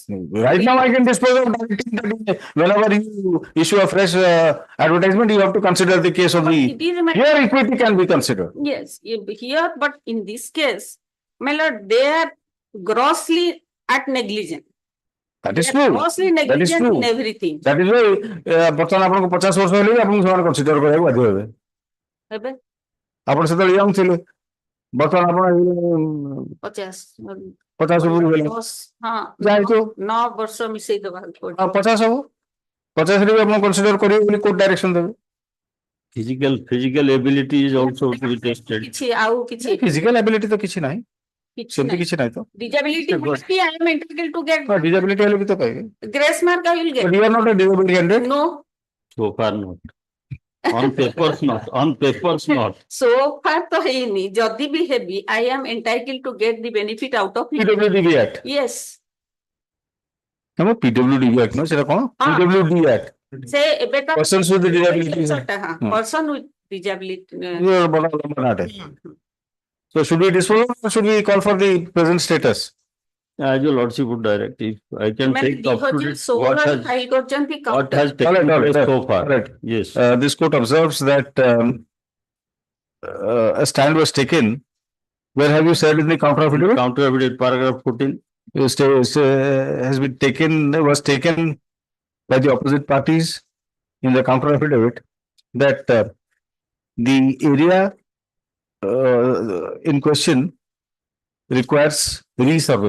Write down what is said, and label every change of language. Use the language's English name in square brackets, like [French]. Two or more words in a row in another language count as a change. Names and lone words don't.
[English] Right now, I can dispose of that. Whenever you issue a fresh advertisement, you have to consider the case of the. It is my. Here, equity can be considered. Yes, here, but in this case, my lord, they are grossly at negligent. That is They are true. grossly That is negligent true. in everything. That is why [Odia] ବର୍ତ୍ତମାନ ଆପଣଙ୍କୁ 50 ବର୍ଷ ହେଲେ ବି ଆପଣଙ୍କୁ ସେମାନେ କନସିଡର କରିବାକୁ ବାଧ୍ୟ ହେବେ ଏବେ ଆପଣ ସେତେବେଳେ ୟଙ୍ଗ ଥିଲେ ବର୍ତ୍ତମାନ ଆପଣ 50 50 ଉପରକୁ ହେଲେ ହଁ ଯାହାହେତୁ 9 ବର୍ଷ ମିଶେଇ ଦବାକୁ ପଡିବ 50 ହବ 50 ରେ ବି ଆପଣ କନସିଡର କରିବେ ବୋଲି [English] court direction [Odia] ଦେବେ [English] Physical ability is also to be tested. [Odia] କିଛି ଆଉ କିଛି [English] physical ability [Odia] ତ କିଛି ନାହିଁ ସେମିତି ନାହିଁ କିଛି ନାହିଁ ତ [English] disability must be I am entitled to get [Odia] ଡିଜାବିଲିଟି ହେଲେ ବି ତ ପାଇବେ [English] grace mark I will get. But you are not a disability candidate. No, So far not. On papers not. On papers not. so far [Odia] ତ ହେଇନି ଯଦି ବି ହେବି [English] I am entitled to get the benefit out of it. PWDB Act. Yes, [Odia] ଆମ PWDB Act ନୁହଁ ସେଟା କଣ ହଁ। [English] PWD Act. [Odia] ସେ ଏବେ ତ [English] Persons with disability. person with disability [Odia] ବଡ ନାଟେ [English] So should we dispose or should we call for the present status? As your lordship would direct, if I can [Odia] ମାନେ [English] take up to date 2016 what has, [Odia] ଫାଇଲ କରିଛନ୍ତି [English] what counter. has taken place so far. Right. Yes. This court observes that a stand was taken. Where have you said in the counter affidavit? Counter affidavit, paragraph 14. Has been taken, was taken by the opposite parties in the counter affidavit that the area in question requires resurvey.